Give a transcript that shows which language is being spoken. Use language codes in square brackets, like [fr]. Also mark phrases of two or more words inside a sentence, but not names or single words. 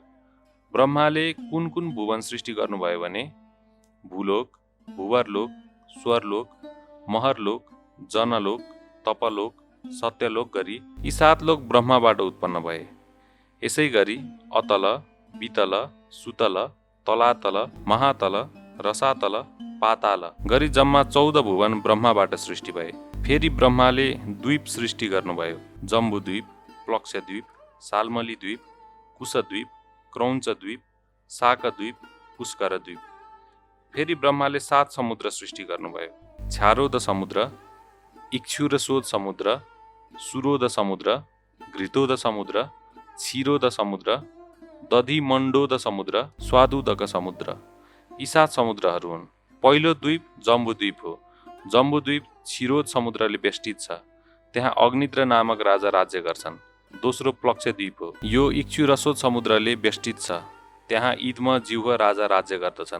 [ne] ब्रह्माले कुन कुन भुवन सृष्टि गर्नुभयो भने भूलोक, भुवरलोक, स्वरलोक, महरलोक, जनलोक, तपलोक, सत्यलोक गरी यी 7 लोक ब्रह्माबाट उत्पन्न भए। यसै गरी अतल, वितल, सुतल, तलातल, महातल, रसातल, पाताल गरी जम्मा 14 भुवन ब्रह्माबाट सृष्टि भए। फेरि ब्रह्माले द्वीप सृष्टि गर्नुभयो। जम्बुद्वीप, प्लक्षद्वीप, साल्मली द्वीप, कुशद्वीप, क्रौञ्चद्वीप, शाकद्वीप, पुष्करद्वीप। फेरि ब्रह्माले 7 समुद्र सृष्टि गर्नुभयो। छ्यारोद समुद्र, इक्षुरसोद समुद्र, सुरोद समुद्र, घृतोद समुद्र, क्षीरोद समुद्र, दधिमण्डोद समुद्र, स्वादुदक समुद्र। यी 7 समुद्रहरू हुन्। पहिलो द्वीप जम्बुद्वीप हो। जम्बुद्वीप क्षीरोद समुद्रले बेष्टित छ। त्यहाँ अग्निद्र नामक राजा राज्य गर्छन्। दोस्रो प्लक्षद्वीप हो। यो इक्षुरसोद समुद्रले बेष्टित छ। त्यहाँ इद्म जिह्व राजा राज्य गर्दछन्।